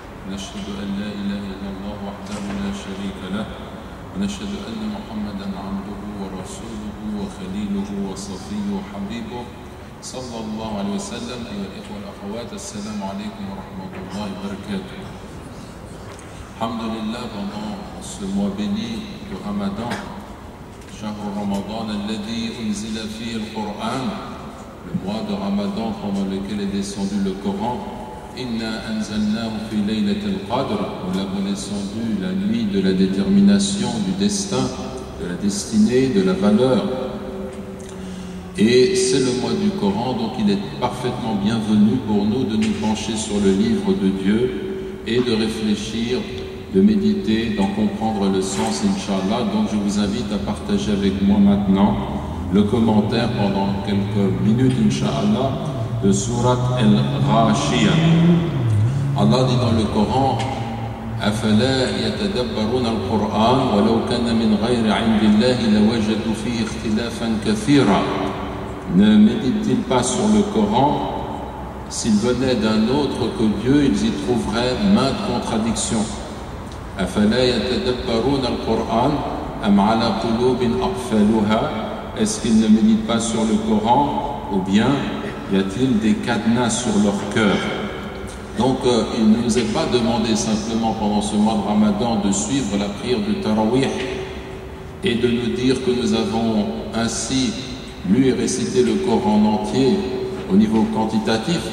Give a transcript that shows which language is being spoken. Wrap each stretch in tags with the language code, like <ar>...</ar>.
<ar>نشهد أن لا إله إلا الله وحده لا شريك له ونشهد أن محمدا عبده ورسوله وخليله وصفيه وحبيبه صلى الله عليه وسلم. أيها الإخوة والأخوات السلام عليكم ورحمة الله وبركاته. الحمد لله</ar> <fr>pendant ce mois béni de Ramadan,</fr> <ar>شهر رمضان الذي أنزل فيه القرآن,</ar> <fr>le mois de Ramadan pendant lequel est descendu le Coran.</fr> <ar>Inna anzalnahu fi laylatil qadr,</ar> <fr>nous l'avons descendu la nuit de la détermination du destin, de la destinée, de la valeur. Et c'est le mois du Coran, donc il est parfaitement bienvenu pour nous de nous pencher sur le livre de Dieu et de réfléchir, de méditer, d'en comprendre le sens, Inch'Allah. Donc je vous invite à partager avec moi maintenant le commentaire pendant quelques minutes, Inch'Allah, de Surat Al-Ghashiyah. Allah dit dans le Coran:</fr> <ar>أفلا يتدبرون القرآن ولو كان من غير عند الله لوجدوا فيه اختلافا كثيرا.</ar> <fr>Ne méditent-ils pas sur le Coran? S'ils venaient d'un autre que Dieu, ils y trouveraient maintes contradictions.</fr> <ar>أفلا يتدبرون القرآن أم على قلوب أقفالها.</ar> <fr>Est-ce qu'ils ne méditent pas sur le Coran, ou bien y a-t-il des cadenas sur leur cœur? Donc il ne nous est pas demandé simplement pendant ce mois de Ramadan de suivre la prière du Tarawih et de nous dire que nous avons ainsi lu et récité le Coran en entier au niveau quantitatif.</fr>